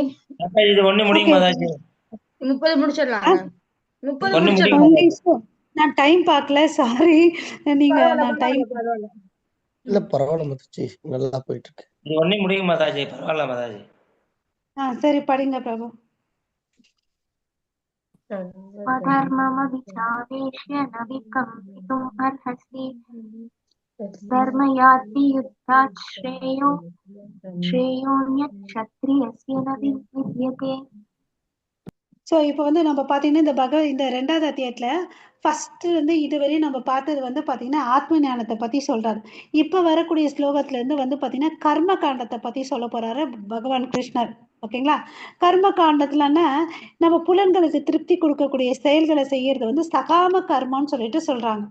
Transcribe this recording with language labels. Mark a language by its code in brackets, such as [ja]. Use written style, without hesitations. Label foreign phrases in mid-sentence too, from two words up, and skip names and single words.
[ta] இது ஒண்ணு முடிங்க மாதாஜி. 30 முடிச்சிடலாம். 30 முடிச்சிடலாம். நான் டைம் பார்க்கல, சாரி. நீங்க நான் டைம் இல்ல பரவாயில்ல மாதாஜி, நல்லா போயிட்டு இருக்கு. இது ஒண்ணே முடியும் மாதாஜி, பரவாயில்ல மாதாஜி. சரி படிங்க பிரபு. [sa] स्वधर्ममभिचावेक्ष्य न विकम्पितुम् अर्हसि धर्मयाति युद्धात् श्रेयोऽन्यक्षत्रियस्य न विद्यते. [ta] ஸோ இப்போ வந்து நம்ம பார்த்தீங்கன்னா இந்த 2வது அத்தியாயத்துல ஃபர்ஸ்ட் இருந்து இதுவரையும் நம்ம பார்த்தது வந்து பார்த்தீங்கன்னா ஆத்ம ஞானத்தை பத்தி சொல்றாரு. இப்போ வரக்கூடிய ஸ்லோகத்துல இருந்து வந்து பார்த்தீங்கன்னா கர்ம காண்டத்தை பத்தி சொல்ல போறாரு பகவான் கிருஷ்ணர். ஓகேங்களா? கர்ம காண்டத்துலன்னா நம்ம புலன்களுக்கு திருப்தி கொடுக்கக்கூடிய செயல்களை செய்யறது வந்து சகாம கர்மம்னு சொல்லிட்டு சொல்றாங்க.